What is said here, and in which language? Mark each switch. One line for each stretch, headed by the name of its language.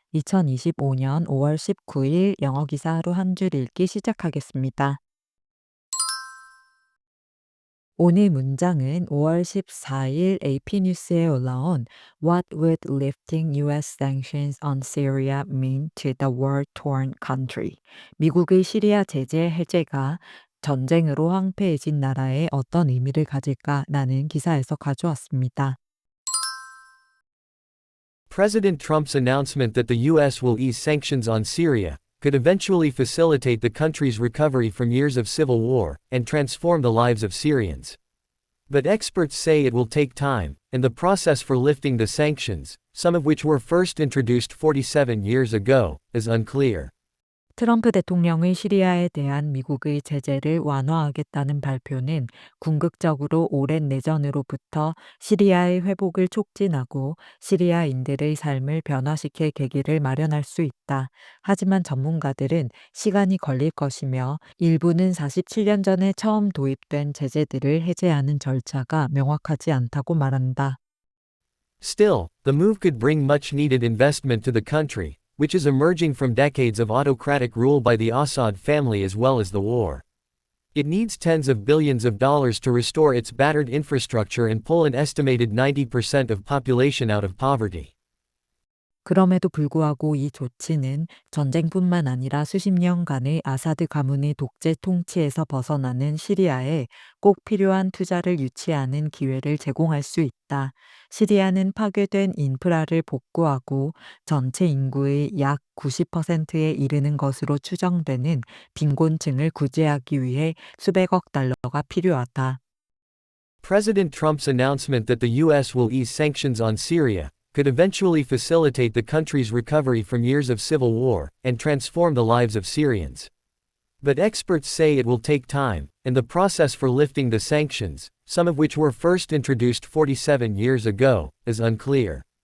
Korean: 2025년 5월 19일 영어 기사 하루 한 줄 읽기 시작하겠습니다. 오늘 문장은 5월 14일 AP 뉴스에 올라온
English: What would lifting US sanctions on Syria mean to the war-torn country?
Korean: 미국의 시리아 제재 해제가 전쟁으로 황폐해진 나라에 어떤 의미를 가질까라는 기사에서 가져왔습니다.
English: President Trump's announcement that the U.S. will ease sanctions on Syria could eventually facilitate the country's recovery from years of civil war and transform the lives of Syrians. But experts say it will take time, and the process for lifting the sanctions, some of which were first introduced 47 years ago, is unclear.
Korean: 트럼프 대통령의 시리아에 대한 미국의 제재를 완화하겠다는 발표는 궁극적으로 오랜 내전으로부터 시리아의 회복을 촉진하고 시리아인들의 삶을 변화시킬 계기를 마련할 수 있다. 하지만 전문가들은 시간이 걸릴 것이며 일부는 47년 전에 처음 도입된 제재들을 해제하는 절차가 명확하지 않다고 말한다.
English: Still, the move could bring much needed investment to the country, which is emerging from decades of autocratic rule by the Assad family as well as the war. It needs tens of billions of dollars to restore its battered infrastructure and pull an estimated 90% of population out of poverty.
Korean: 그럼에도 불구하고 이 조치는 전쟁뿐만 아니라 수십 년간의 아사드 가문의 독재 통치에서 벗어나는 시리아에 꼭 필요한 투자를 유치하는 기회를 제공할 수 있다. 시리아는 파괴된 인프라를 복구하고 전체 인구의 약 90%에 이르는 것으로 추정되는 빈곤층을 구제하기 위해 수백억 달러가 필요하다.
English: President Trump's announcement that the U.S. will ease sanctions on Syria could eventually facilitate the country's recovery from years of civil war and transform the lives of Syrians. But experts say it will take time, and the process for lifting the sanctions, some of which were first introduced 47 years ago, is unclear.